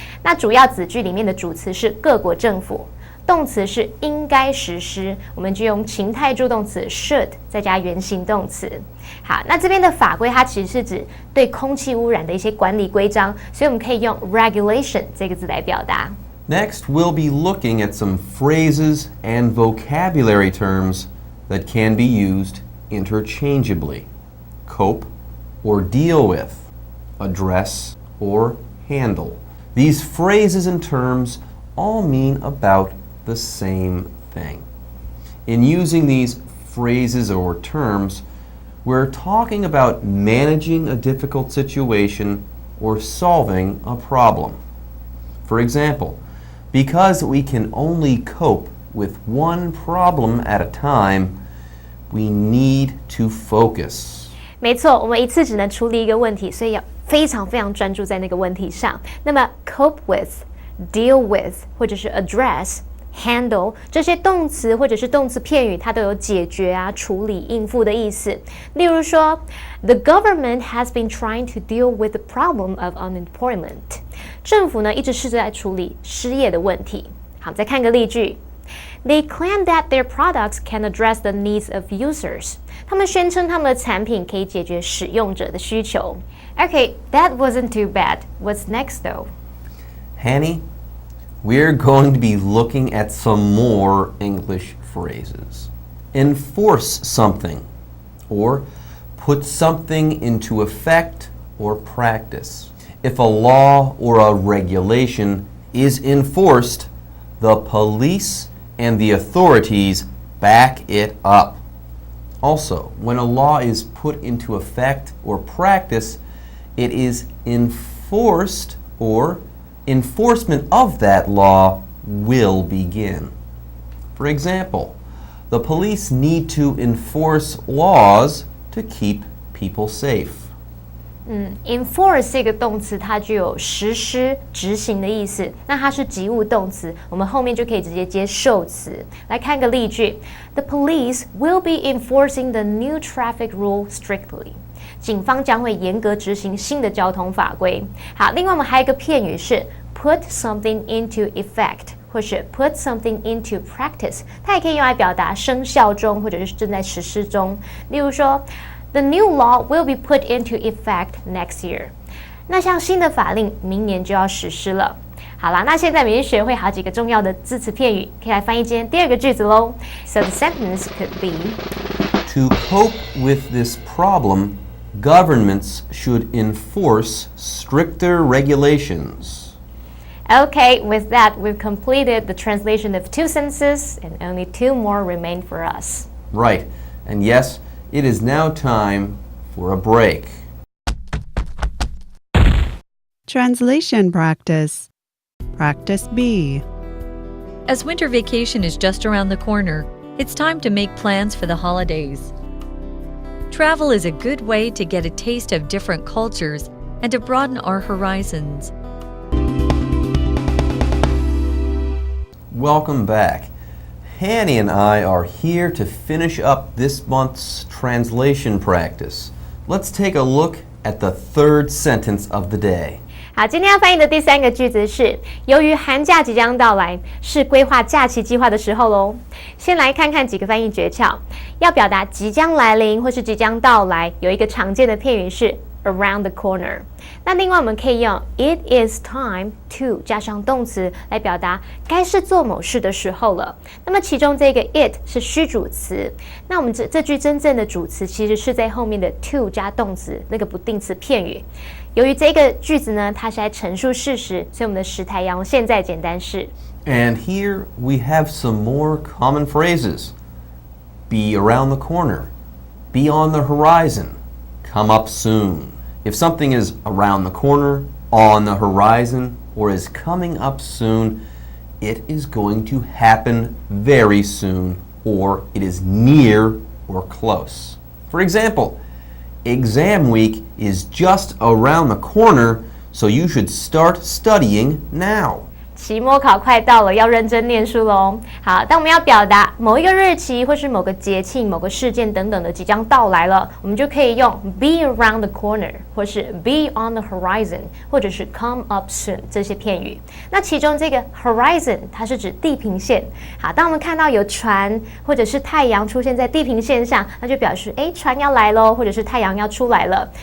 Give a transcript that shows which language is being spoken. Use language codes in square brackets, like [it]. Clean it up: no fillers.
[zh] 那主要子句里面的主词是各国政府，动词是应该实施，我们就用情态助动词 should 再加原形动词。好，那这边的法规它其实是指对空气污染的一些管理规章，所以我们可以用 regulation 这个字来表达。 [en] Next, we'll be looking at some phrases and vocabulary terms that can be used interchangeably. Cope or deal with, address or handle. These phrases and terms all mean about the same thing. In using these phrases or terms, we're talking about managing a difficult situation or solving a problem. For example, because we can only cope with one problem at a time, we need to focus. [zh] 没错，我们一次只能处理一个问题，所以要非常非常专注在那个问题上。那么 cope with、deal with 或者是 address、handle 这些动词或者是动词片语，它都有解决啊、处理、应付的意思。例如说 ， [en] The government has been trying to deal with the problem of unemployment. [zh] 政府呢一直试着在处理失业的问题。好，再看个例句。 [en] They claim that their products can address the needs of users. [zh] 他们宣称他们的产品可以解决使用者的需求。 [en] Okay, that wasn't too bad. What's next though? Hanny, we're going to be looking at some more English phrases. Enforce something, or put something into effect or practice. If a law or a regulation is enforced, the police and the authorities back it up. Also, when a law is put into effect or practice, it is enforced or enforcement of that law will begin. For example, the police need to enforce laws to keep people safe. [zh] Enforce 这个动词，它具有实施、执行的意思。那它是及物动词，我们后面就可以直接接受词。来看个例句 [en] ：The police will be enforcing the new traffic rule strictly. [zh] 警方将会严格执行新的交通法规。好，另外我们还有一个片语是 [en] put something into effect， [zh] 或是 [en] put something into practice， [zh] 它也可以用来表达生效中或者是正在实施中。例如说 [en] ，The new law will be put into effect next year。 [zh] 那像新的法令明年就要实施了。好啦，那现在我们已经学会好几个重要的字词片语，可以来翻译今天第二个句子喽。 [en] So the sentence could be To cope with this problem, governments should enforce stricter regulations. Okay, with that, we've completed the translation of 2 sentences, and only 2 more remain for us. Right, and yes, it is now time for a break. Translation practice. Practice B. As winter vacation is just around the corner, it's time to make plans for the holidays. Travel is a good way to get a taste of different cultures and to broaden our horizons. Welcome back. Hanny and I are here to finish up this month's translation practice. Let's take a look at the third sentence of the day. [zh] 好，今天要翻译的第3个句子是：由于寒假即将到来，是规划假期计划的时候喽。先来看看几个翻译诀窍。要表达即将来临或是即将到来，有一个常见的片语是 [en] around the corner。 [zh] 那另外我们可以用 [en] it is time to [zh] 加上动词来表达该是做某事的时候了。那么其中这个 it 是虚主词，那我们这句真正的主词其实是在后面的 to 加动词那个不定词片语。由于这个句子呢，它是在陈述事实，所以我们的时态要用现在简单式。 [en] And here we have some more common phrases. Be around the corner. Be on the horizon. Come up soon. If something is around the corner, on the horizon, or is coming up soon, it is going to happen very soon, or it is near or close. For example, exam week is just around the corner, so you should start studying now. [zh] 期末考快到了，要认真念书喽。好，当我们要表达某一个日期或是某个节庆、某个事件等等的即将到来了，我们就可以用 [en] be around the corner， [zh] 或是 [en] be on the horizon， [zh] 或者是 [en] come up soon [zh] 这些片语。那其中这个 horizon 它是指地平线。好，当我们看到有船或者是太阳出现在地平线上，那就表示船要来喽，或者是太阳要出来了。